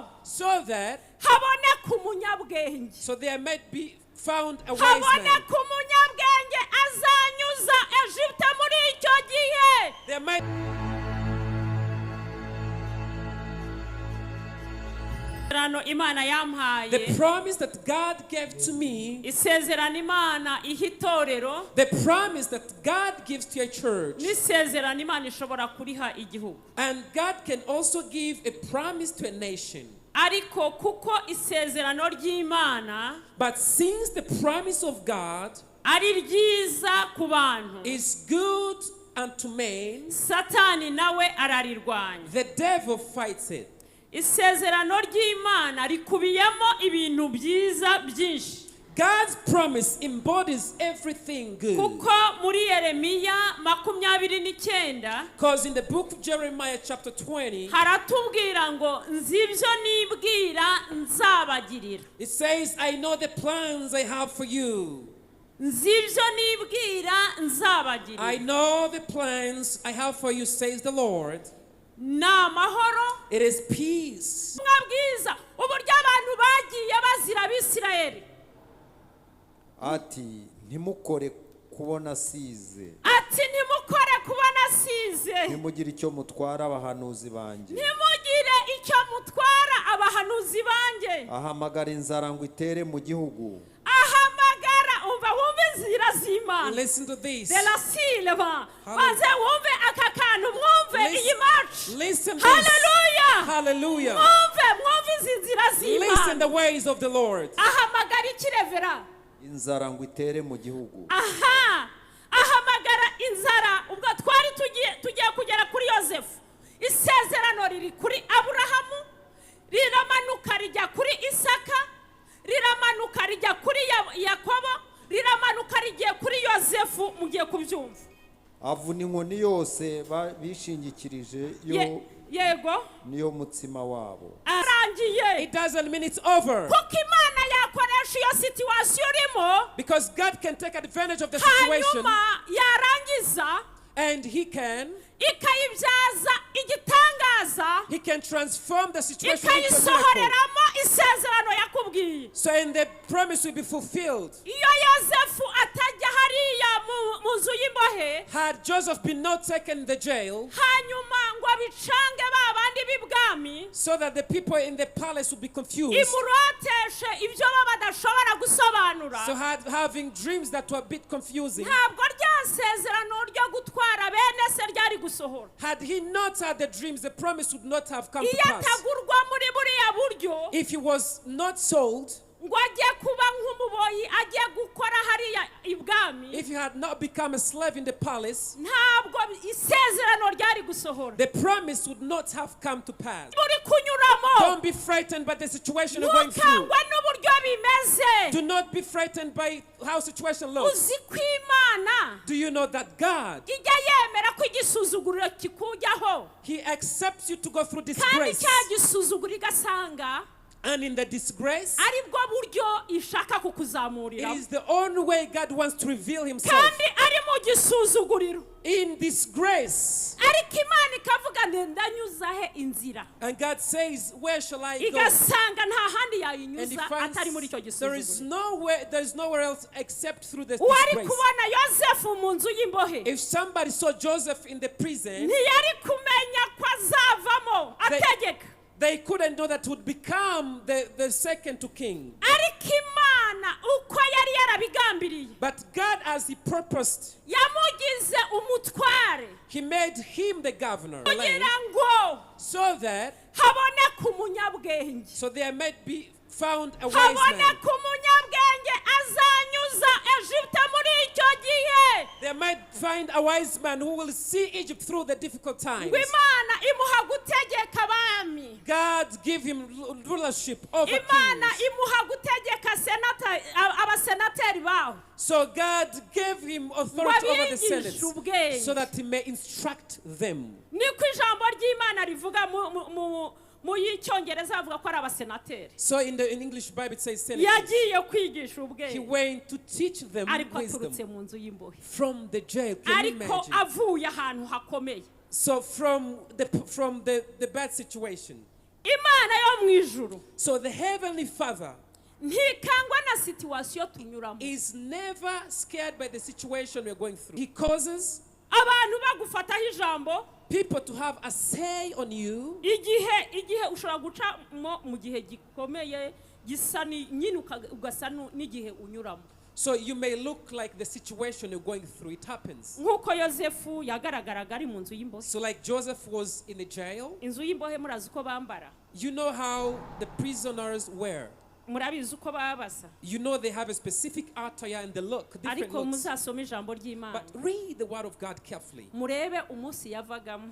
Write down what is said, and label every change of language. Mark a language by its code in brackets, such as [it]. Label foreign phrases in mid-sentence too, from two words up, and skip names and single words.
[en] so that [rw] haboneka umunyabwenge [en] so there might be found a wise man. [rw] haboneka umunyabwenge azanyuza Egiputa muri icyo gihe. [en] There might [rw] Imana yampaye. [en] the promise that God gave to me, [rw] Isezerano Imana ihitorero. [en] the promise that God gives to a church, [rw] N'isezerano Imana ishobora kuriha igihugu. [en] and God can also give a promise to a nation. [rw] Ariko kuko isezerano ry'Imana [en] But since the promise of God [rw] ari ryiza ku bantu, [en] is good unto men, [rw] Satani nawe ararirwanya. [en] the devil fights it. [rw] Isezerano ry'Imana rikubiyemo ibintu byiza byinshi. [en] God's promise embodies everything good. [rw] Kuko muri Yeremiya 29 [en] Because in the book of Jeremiah chapter 20, [rw] haratubwira ngo nzibyo nibwira nzabagirira. [en] it says, I know the plans I have for you. [rw] Nzibyo nibwira nzabagirira. [en] I know the plans I have for you, says the Lord. [rw] Na mahoro. [en] It is peace. [rw] Mwabwiza uburyo abantu bagiye bazira Abisirayeli. Ati ntimukore kubona size. Ati ntimukore kubona size. Ntimugire icyo mutwara abahanuzi banjye. Ntimugire icyo mutwara abahanuzi banjye. Ahamagara inzara ngo itere mu gihugu. Ahamagara umva wumve inzira z'Imana. [en] Listen to this. De la silva. [rw] Maze wumve aka kantu mwumve iyi march. [en] Listen to Hallelujah. Hallelujah. [rw] Mwumve izi nzira z'Imana. [en] Listen the ways of the Lord. [rw] Ahamagara ikirevera. Inzara ngo itere mu gihugu. Aha. Ahamagara inzara ubwo twari tugiye kugera kuri Yosefu. Isezerano riri kuri Aburahamu, riramanuka rijya kuri Isaka, riramanuka rijya kuri Yakobo, riramanuka rigiye kuri Yosefu. Mugiye kubyumva. Avuna inkoni yose bishingikirije yo yego niyo mutsima wabo. Arangiye. [en] It doesn't mean it's over. [rw] Kuko Imana yakoresha iyo situation urimo. [en] Because God can take advantage of the situation. [rw] Hanyuma yarangiza. [en] And He can [rw] ikayibyaza igitangaza. [en] He can transform the situation into a miracle. [rw] Ikayisohoreramo isezerano yakubwiye. [en] So and the promise will be fulfilled. [rw] Iyo Yosefu atajya hariya mu nzu y'imbohe. [en] Had Joseph been not taken in the jail, [rw] hanyuma ngo abicange babandi b'ibwami, [en] so that the people in the palace would be confused, [rw] imuroteshe ibyo badashobora gusobanura. [en] so having dreams that were a bit confusing, [rw] ntabwo ryasezerano ryo gutwara bene se ryari gusohora. [en] had he not had the dreams, the promise would not have come to [rw] iyo [en] pass. [rw] atagurwa muri buriya buryo, [en] If he was not sold, [rw] ngo ajye kuba nk'umuboyi ajye gukora hariya ibwami, [en] if he had not become a slave in the palace, [rw] ntabwo isezerano ryari gusohora. [en] the promise would not have come to pass. [rw] Uri kunyuramo, [en] Don't be frightened by the situation you're going through. [rw] ntukangwe n'uburyo bimeze. [en] Do not be frightened by how situation looks. [rw] Uzi ko Imana [en] Do you know that God, [rw] ijya yemera ko igisuzuguriro kikujyaho, [en] He accepts you to go through [rw] kandi [en] disgrace, [rw] cya gisuzuguro igasanga [en] and in the disgrace, [rw] aribwo buryo ishaka [en] it [rw] kukuzamurira, [en] is the only way God wants to reveal Himself. [rw] kandi ari mu gisuzuguriro. [en] In disgrace. [rw] Ariko Imana ikavuga ndanyuza he inzira, [en] And God says, where shall I go? [rw] igasanga nta handi [en] And He [rw] yayinyuza [en] finds [rw] atari muri icyo [en] there is [rw] gisuzuguriro. [en] nowhere else except through the [rw] Uwari [en] disgrace. [rw] kubona Yosefu mu nzu y'imbohe [en] If somebody saw Joseph in the prison, [rw] ntiyari kumenya ko azavamo ategeka. [en] they couldn't know that would become the second to king. [rw] Ariko Imana uko yari yarabigambiriye, [en] But God, as He purposed, [rw] yamugize umutware [en] He made him the governor of the land, [rw] kugira ngo [en] so that [rw] haboneke umunyabwenge, [en] so there might be found a wise man. [rw] haboneke umunyabwenge azanyuza Egiputa muri icyo gihe. [en] They might find a wise man who will see Egypt through the difficult times. [rw] Ngo Imana imuha gutegeka abami, [en] God give him rulership over [rw] Imana [en] kings. [rw] imuha gutegeka abasenateri baho. [en] So God gave him authority over the Senate, [rw] Wabigisha ubwenge. [en] so that He may instruct them. [rw] Niko ijambo ry'Imana rivuga mu y'icyongereza avuga ko ari abasenateri. [en] So in English Bible it says senators. [rw] Yagiye kwigisha [en] He [rw] ubwenge, [en] went to teach them [rw] ariko [en] wisdom [rw] aturutse mu nzu y'imbohe, [en] from the jail. Can you [rw] ariko [en] imagine? [rw] avuye ahantu hakomeye. [en] So from the bad situation, [rw] Imana yo wo mu ijuru [en] So the Heavenly Father [rw] ntikangwa na situwasiyo tunyuramo. [en] is never scared by the situation we're going through. He causes [rw] abantu bagufataho ijambo [en] people to have a say on you [rw] igihe ushobora gucamo mu gihe gikomeye gisa nyine ugasa n'igihe unyuramo. [en] So you may look like the situation you're going through. It happens. [rw] nk'uko yosefu yagaragaraga ari mu nzu y'imbohe. [en] So like Joseph was in a jail. [rw] inzu y'imbohe murazi uko bambara. [en] You know how the prisoners wear. [rw] murabizi uko babasa. [en] You know they have a specific attire and the look, different [rw] ariko [en] looks. [rw] muzasoma ijambo ry'Imana. [en] But read the word of God carefully. [rw] murebe umunsi yavagamo.